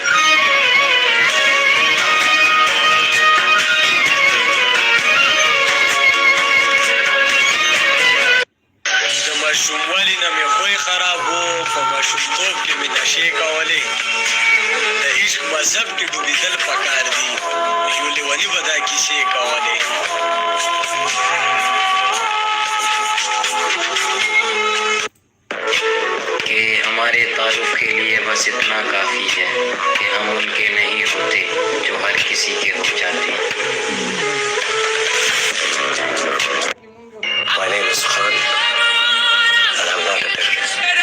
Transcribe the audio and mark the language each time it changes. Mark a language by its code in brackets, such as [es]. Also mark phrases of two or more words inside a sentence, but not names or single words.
[ps] د ماشوموالي نه مې خوی خراب و په ماشومتوب کې مې نشې کولې د عشق مذهب کې ډوبېدل پکار دي یو لیوني به دا کیسې کولې [ur] کہ ہمارے تعلق کے لیے بس اتنا کافی ہے کہ ہم ان کے نہیں ہوتے جو ہر کسی کے ہو جاتے ہیں [en] My name is Khan and I'm not a terrorist.